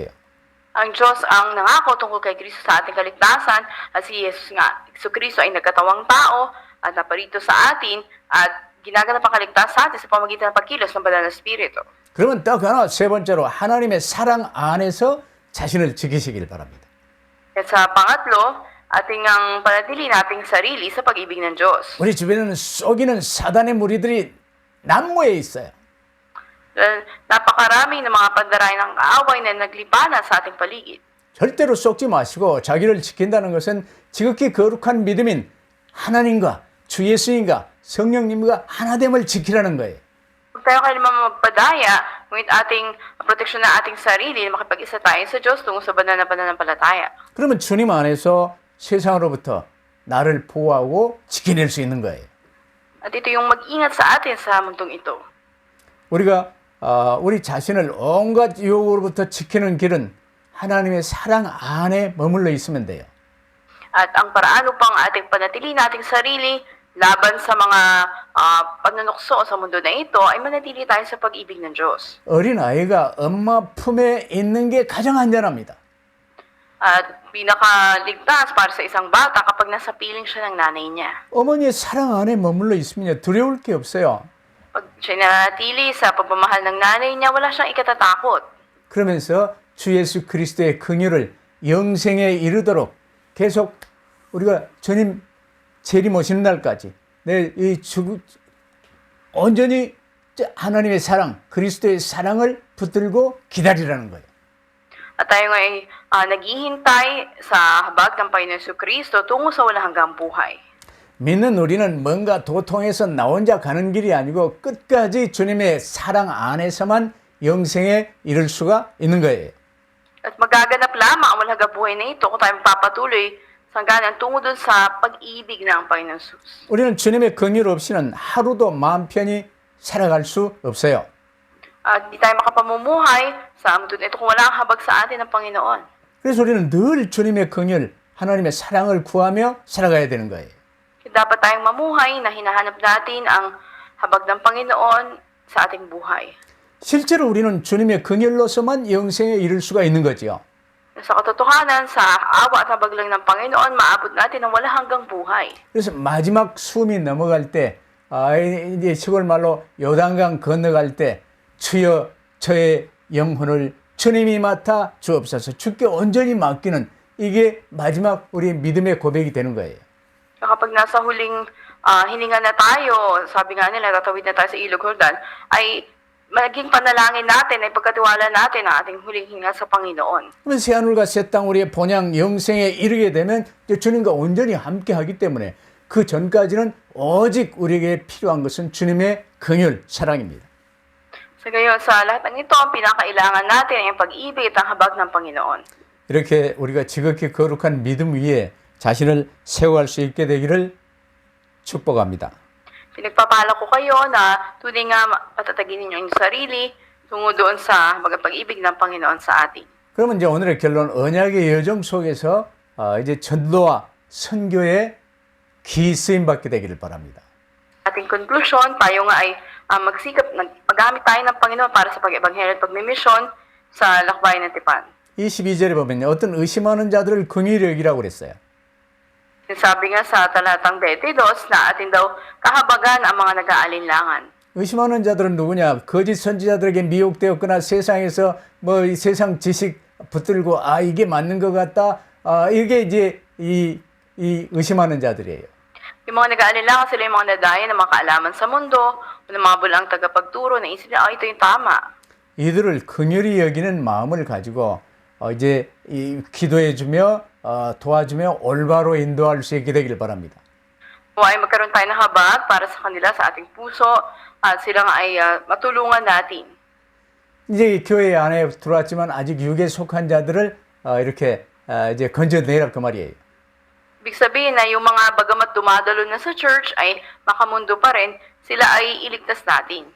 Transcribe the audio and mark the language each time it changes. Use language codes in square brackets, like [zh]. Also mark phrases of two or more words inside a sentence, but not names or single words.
[tl] Ang Diyos ang nangako tungkol kay Kristo sa ating kaligtasan at si Jesus nga, si Kristo ay nagkatawang tao at naparito sa atin at ginaganap ang kaligtasan sa atin sa pamamagitan ng pagkilos ng Banal na Espiritu. [ko] 그러면 또 하나 세 번째로 하나님의 사랑 안에서 자신을 지키시길 바랍니다. [tl] At sa pangatlo, ating ang panatili nating sarili sa pag-ibig ng Diyos. [ko] 우리 주변에는 속이는 사단의 무리들이 난무해 있어요. [tl] Napakarami ng mga pandaray ng kaaway na naglipana sa ating paligid. [ko] 절대로 속지 마시고 자기를 지킨다는 것은 지극히 거룩한 믿음인 하나님과 주 예수님과 성령님과 하나됨을 지키라는 거예요. [tl] Huwag tayo kailanman magpadaya, ngunit ating proteksyon ng ating sarili na makipag-isa tayo sa Diyos tungo sa banal na pananampalataya. [ko] 그러면 주님 안에서 세상으로부터 나를 보호하고 지켜낼 수 있는 거예요. [tl] At ito yung mag-ingat sa atin sa mundong ito. [ko] 우리가 우리 자신을 온갖 유혹으로부터 지키는 길은 하나님의 사랑 안에 머물러 있으면 돼요. [tl] At ang paraan upang ating panatili nating sarili laban sa mga panunukso sa mundo na ito ay manatili tayo sa pag-ibig ng Diyos. [ko] 어린 아이가 엄마 품에 있는 게 가장 안전합니다. [tl] At pinakaligtas para sa isang bata kapag nasa piling siya ng nanay niya. [ko] 어머니의 사랑 안에 머물러 있으면 두려울 게 없어요. [tl] Pag siya nanatili sa pagmamahal ng nanay niya, wala siyang ikatatakot. [ko] 그러면서 주 예수 그리스도의 긍휼을 영생에 이르도록 계속 우리가 주님 재림 오시는 날까지 온전히 하나님의 사랑, 그리스도의 사랑을 붙들고 기다리라는 거예요. [tl] At tayo ay naghihintay sa habag ng Panginoon Jesucristo tungo sa walang hanggang buhay. [ko] 믿는 우리는 뭔가 도통해서 나 혼자 가는 길이 아니고 끝까지 주님의 사랑 안에서만 영생에 이를 수가 있는 거예요. [tl] At magaganap lamang ang walang hanggang buhay na ito kung tayo magpapatuloy sa hangganan tungo dun sa pag-ibig ng Panginoon Jesus. [ko] 우리는 주님의 긍휼 없이는 하루도 마음 편히 살아갈 수 없어요. [tl] At di tayo makapamumuhay sa mundo na ito kung wala ang habag sa atin ng Panginoon. [ko] 그래서 우리는 늘 주님의 긍휼, 하나님의 사랑을 구하며 살아가야 되는 거예요. [tl] Dapat tayong mamuhay na hinahanap natin ang habag ng Panginoon sa ating buhay. [ko] 실제로 우리는 주님의 긍휼로서만 영생에 이를 수가 있는 거죠. [tl] Sa katotohanan, sa awa at habag lang ng Panginoon, maabot natin ang wala hanggang buhay. [ko] 그래서 마지막 숨이 넘어갈 때, 이제 시골 말로 요단강 건너갈 때, 주여 저의 영혼을 주님이 맡아 주옵소서, 주께 온전히 맡기는 이게 마지막 우리 믿음의 고백이 되는 거예요. [tl] Kapag nasa huling hininga na tayo, sabi nga nila, tatawid na tayo sa Ilog Jordan, ay maging panalangin natin, ay pagkatiwala natin ang ating huling hinga sa Panginoon. [ko] 그러면 새하늘과 새 땅 우리의 본향 영생에 이르게 되면 주님과 온전히 함께하기 때문에 그 전까지는 오직 우리에게 필요한 것은 주님의 긍휼, 사랑입니다. [tl] Sa gayon, sa lahat ng ito, ang pinakailangan natin ay ang pag-ibig at ang habag ng Panginoon. [ko] 이렇게 우리가 지극히 거룩한 믿음 위에 자신을 세워갈 수 있게 되기를 축복합니다. [tl] Pinagpapala ko kayo na tunay nga patatagin ninyo ang sarili tungo doon sa pag-ibig ng Panginoon sa atin. [ko] 그러면 이제 오늘의 결론, 언약의 여정 속에서 이제 전도와 선교에 기쓰임 받게 되기를 바랍니다. [tl] Ating conclusion, tayo nga ay magsikap, magamit tayo ng Panginoon para sa pag-ebanghelyo at pagmimisyon sa lakbayan ng Tipan. [ko] 22절에 보면요, 어떤 의심하는 자들을 긍휼히 여기라고 그랬어요. [tl] Sabi nga sa talatang 22 na atin daw kahabagan ang mga nag-aalinlangan. [ko] 의심하는 자들은 누구냐? 거짓 선지자들에게 미혹되었거나 세상에서 뭐 이 세상 지식 붙들고 이게 맞는 것 같다. 이게 이제 이 의심하는 자들이에요. [tl] Yung mga nag-aalinlangan sila yung mga nadaya na mga kaalaman sa mundo o ng mga bulang tagapagturo na isip na ito yung tama. [ko] 이들을 긍휼히 여기는 마음을 가지고 이제 기도해주며 도와주며 올바로 인도할 수 있게 되길 바랍니다. [tl] O ay magkaroon tayo ng habag para sa kanila sa ating puso at silang ay matulungan natin. [ko] 이제 교회 안에 들어왔지만 아직 육에 속한 자들을 이렇게 이제 건져내라 그 말이에요. [tl] Ibig sabihin na yung mga bagamat dumadalo na sa church ay makamundo pa rin, sila ay iligtas natin.